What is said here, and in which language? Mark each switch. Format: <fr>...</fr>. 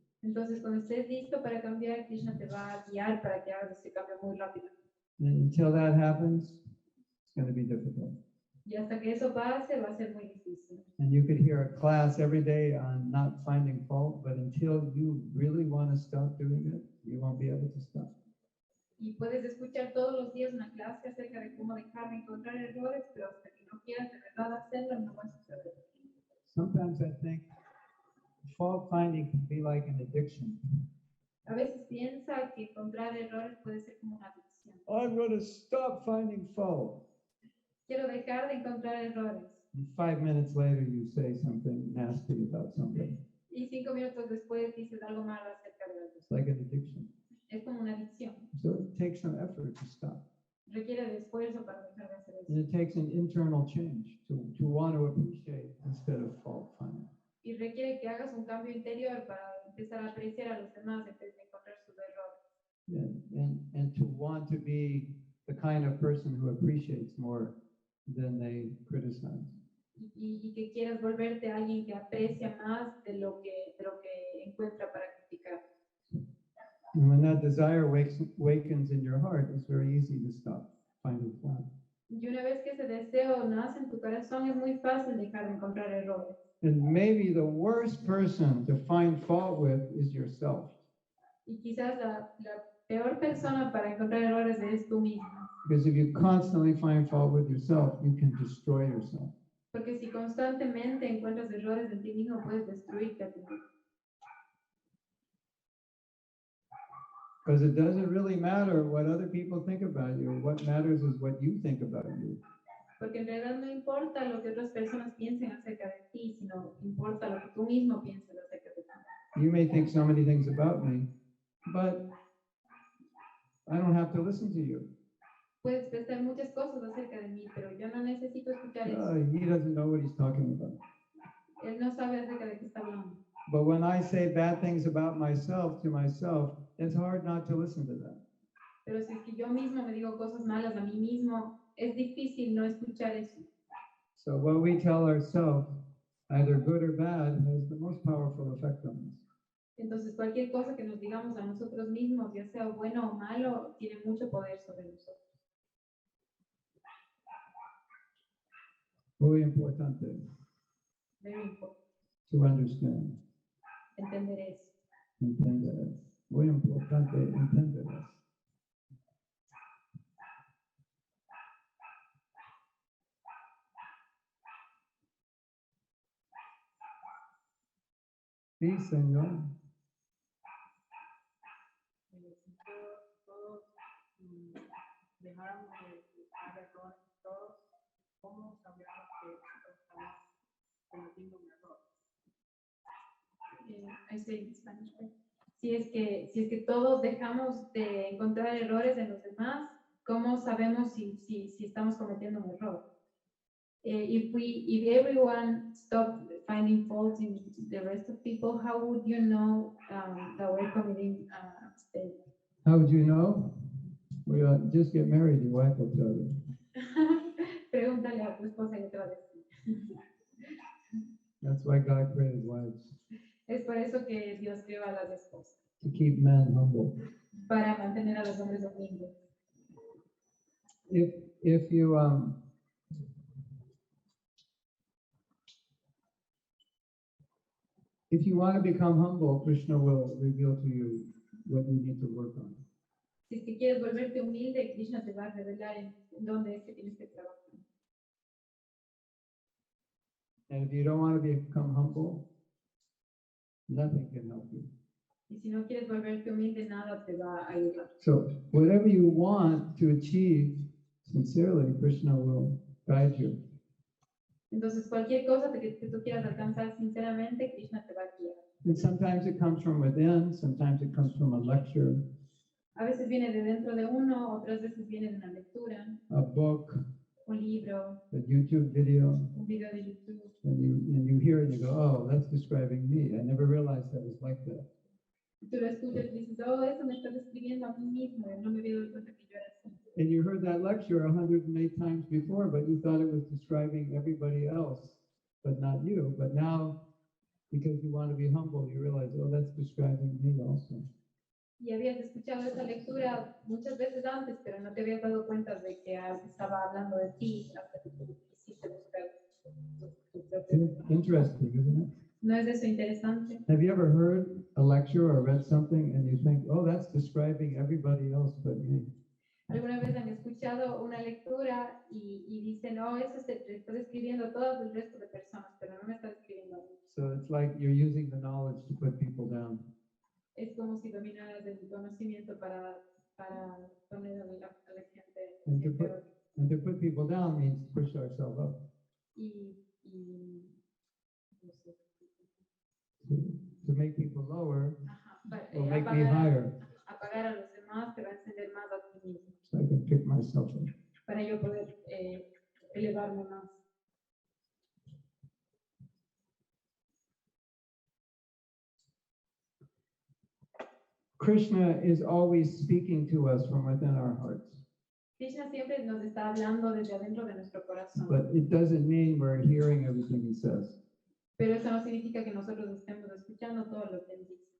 <es>Entonces, cuando estés listo para cambiar, Krishna te va a guiar para que hagas este cambio muy rápido.</es> <en>And until that happens, it's going to be difficult.</en> <es>Y hasta que eso pase, va a ser muy difícil.</es> <en>And you could hear a class every day on not finding fault, but until you really want to stop doing it, you won't be able to stop.</en> <es>Y puedes escuchar todos los días una clase acerca de cómo dejar de encontrar errores, pero hasta que no quieras de verdad hacerlo, no va a suceder.</es> <en>Sometimes I think fault finding can be like an addiction.</en> <es>A veces piensa que encontrar errores puede ser como una adicción.</es> <en>I'm going to stop finding fault.</en> <es>Quiero dejar de encontrar errores.</es> <en>And 5 minutes later, you say something nasty about something.</en> <es>Y 5 minutos después dices algo malo acerca de algo.</es> <en>It's like an addiction.</en> <es>Es como una adicción.</es> <en>So it takes some effort to stop.</en> <es>Requiere de esfuerzo para dejar de hacer eso.</es> <en>And it takes an internal change to want to appreciate instead of fault finding.</en> <es>Y requiere que hagas un cambio interior para empezar a apreciar a los demás en vez de encontrar sus errores.</es> <en>And to want to be the kind of person who appreciates more than they criticize.</en> <es>Y que quieras volverte alguien que aprecia más de lo que encuentra para criticar.</es> <en>And when that desire wakens in your heart, it's very easy to stop finding fault.</en> <es>Y una vez que ese deseo nace en tu corazón, es muy fácil dejar de encontrar errores.</es> <en>And maybe the worst person to find fault with is yourself.</en> <es>Y quizás la peor persona para encontrar errores eres tú mismo.</es> <en>Because if you constantly find fault with yourself, you can destroy yourself.</en> <es>Porque si constantemente encuentras errores en ti mismo, puedes destruirte a ti mismo.</es> <en>Because it doesn't really matter what other people think about you. What matters is what you think about you.</en> <es>Porque en realidad no importa lo que otras personas piensen acerca de ti, sino importa lo que tú mismo pienses acerca de ti.</es> <en>You may think so many things about me, but I don't have to listen to you.</en> <es>Puedes pensar muchas cosas acerca de mí, pero yo no necesito escuchar eso.</es> <en>He doesn't know what he's talking about.</en> <es>Él no sabe acerca de qué está hablando.</es> <en>But when I say bad things about myself to myself, it's hard not to listen to that.</en> <es>Pero si es que yo mismo me digo cosas malas a mí mismo, es difícil no escuchar eso.</es> <en>So what we tell ourselves, either good or bad, has the most powerful effect on us.</en> <es>Entonces cualquier cosa que nos digamos a nosotros mismos, ya sea bueno o malo, tiene mucho poder sobre nosotros. Muy importante</es> <en>Very important. to understand.</en> <es>Entender eso. Entender. Muy importante entender. Sí, Señor. Si todos dejáramos de buscar errores todos, ¿cómo sabríamos que estamos cometiendo un error?</es> <en>I say in Spanish, right?</en> <es>Si es que todos dejamos de encontrar errores en los demás, ¿cómo sabemos si estamos cometiendo un error?</es> <en>If everyone stopped finding faults in the rest of people, how would you know that we're committing a mistake? How would you know? Well, just get married, your wife will tell you.</en> <es>Pregúntale a tu esposa y te va a decir.</es> <en>That's why God created wives,</en> <es>Es por eso que Dios creó a las esposas,</es> <en>to keep men humble.</en> <es>para mantener a los hombres humildes.</es> <en>If you want to become humble, Krishna will reveal to you what you need to work on.</en> <es>Si es que quieres volverte humilde, Krishna te va a revelar en dónde es que tienes que trabajar.</es> <en>And if you don't want to become humble, nothing can help you.</en> <es>Y si no quieres volverte humilde, nada te va a ayudar.</es> <en>So whatever you want to achieve, sincerely, Krishna will guide you.</en> <es>Entonces, cualquier cosa que tú quieras alcanzar sinceramente, Krishna te va a guiar.</es> <en>And sometimes it comes from within, sometimes it comes from a lecture,</en> <es>A veces viene de dentro de uno, otras veces viene de una lectura,</es> <en>a book,</en> <es>un libro,</es> <en>a YouTube video,</en> <es>un video de YouTube.</es> <en>and you hear it and you go, oh, that's describing me. I never realized I was like that.</en> <es>Tú lo escuchas y dices, oh, eso me está describiendo a mí mismo. Yo no me había dado cuenta que yo era así.</es> <en>And you heard that lecture 108 times before, but you thought it was describing everybody else, but not you. But now, because you want to be humble, you realize, oh, that's describing me also.</en> <es>Y habías escuchado esa lectura muchas veces antes, pero no te habías dado cuenta de que estaba hablando de ti hasta que tú quisiste buscar tu propio.</es> <en>Interesting, isn't it?</en> <es>¿No es eso interesante?</es> <en>Have you ever heard a lecture or read something and you think, oh, that's describing everybody else but me?</en> <es>¿Alguna vez han escuchado una lectura y dicen, oh, eso está describiendo todo el resto de personas, pero no me está describiendo a mí?</es> <en>So it's like you're using the knowledge to put people down.</en> <es>Es como si dominaras el conocimiento para poner a la gente</es> <en>And to</en> <es>en</es> <en>put,</en> <es>peor.</es> <en>and to put people down means push ourselves up.</en> <es>No sé.</es> <en>To make people lower Ajá, will make me higher,</en> <es>apagar a los demás te va a encender más a ti mismo,</es> <en>so I can pick myself up.</en> <es>para yo poder elevarme más.</es> <en>Krishna is always speaking to us from within our hearts,</en> <es>Krishna siempre nos está hablando desde adentro de nuestro corazón,</es> <en>but it doesn't mean we're hearing everything he says.</en> <es>pero eso no significa que nosotros estemos escuchando todo lo que él dice.</es>